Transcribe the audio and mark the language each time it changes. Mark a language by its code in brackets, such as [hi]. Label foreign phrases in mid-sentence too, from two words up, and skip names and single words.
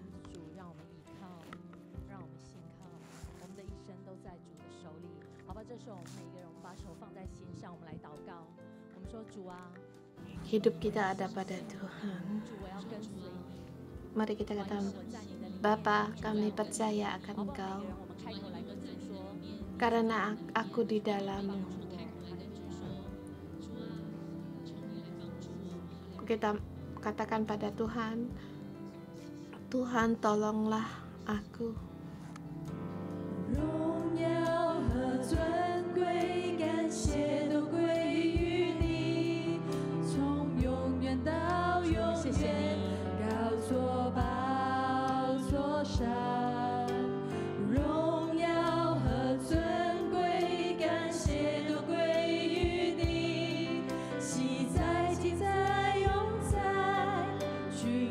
[zh] 主让我们依靠，让我们信靠，我们的一生都在主的手里，好吧？这时候我们每一个人，我们把手放在心上，我们来祷告。我们说，主啊， [id] Hidup kita ada pada Tuhan. [zh] 主，我要跟随你。 [id] Mari kita katakan, Bapa, kami percaya akan Engkau, [zh] 我们开口来跟主说， [id] karena aku di dalam-Mu. Kita katakan pada Tuhan, Tuhan tolonglah aku. [zh] 荣耀和尊贵，感谢都归于你，从永远到永远，高坐宝座上。荣耀和尊贵，感谢都归于你，喜在记在永在君王。